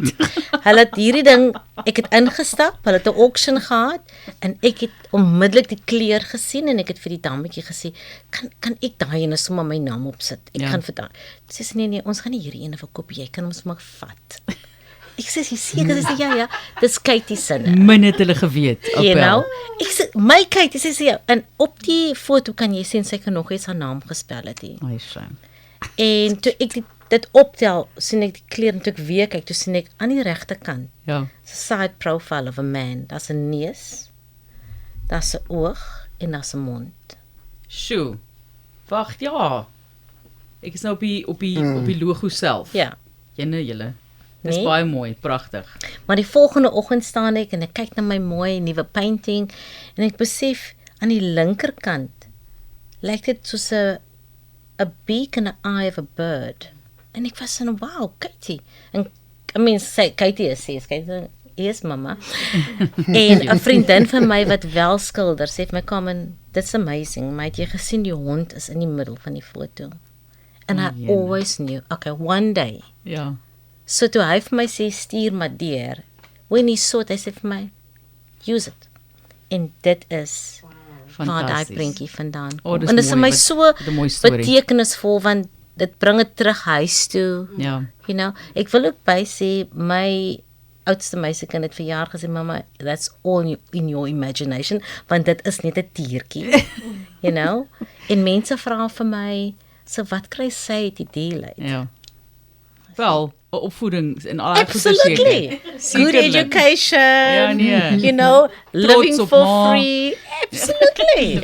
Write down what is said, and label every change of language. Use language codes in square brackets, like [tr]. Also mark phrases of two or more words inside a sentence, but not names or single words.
[af] Hulle het hierdie ding, ek het ingestap, hulle het 'n auction gehad, en ek het onmiddellik die kleur gesien, en ek het vir die dametjie gesê, kan ek daai ene sommer my naam opsit? Ek gaan vir daai. Sy sê, nee, ons gaan nie hierdie ene verkoop, jy kan ons maar vat. Ek sê, jy seker, sy sê, ja, dis Katie sinne. Min het hulle geweet. [en] You know? [af] Ek sê, my Katie, sy sê, ja, en op die foto kan jy sien, sy kan nog eens haar naam gespel het. Ai, shame. En toe ek dit optel, sien ek die kleur, en toe ek weer kyk, toe sien ek aan die regterkant, [en] side profile of a man, [af] daar's 'n neus, daar's 'n oog, en daar's 'n mond. Sjoe. Wag, ja. Ek is nou op die logo self. Ja. Julle. Dis Nee. baie mooi, pragtig. Maar die volgende oggend staan ek en ek kyk na my mooi nuwe painting en ek besef aan die linkerkant lyk dit soos 'n [en] beak and an eye of a bird. [af] En ek was so, wow, Katie. En Katie sê, yes mamma. En 'n vriendin van my wat wel skilder sê vir my, "Carmen, [en] that's amazing. [af] Maar het jy gesien die hond is in die middel van die foto?" [en] And I always knew, okay, one day. [af] Ja. So toe hy vir my sê stuur maar deur. [en] When he saw it, [af] hy sê vir my, [en] use it. [af] En dit is waar daai Fantasties. prentjie vandaan Oh, kom. dis En dit is mooi, vir my wat- so wat 'n mooi storie. betekenisvol want dit bring dit terug huis toe. Ja. [en] You know, [af] ek wil ook by sê my oudste meisiekind het verjaar gesê, "Mamma, [en] that's all in your imagination," [af] want dit is net 'n diertjie. [en] You know? [af] En mense vra vir my, "So wat kry sy uit die dier uit?" Ja. Wel, opvoeding en al daai goeie [en] Absolutely. Good [af] Sekerlik. [en] education. [af] Ja, nee. [en] You know, living [af] op [en] for [af] ma. [en] free. Absolutely.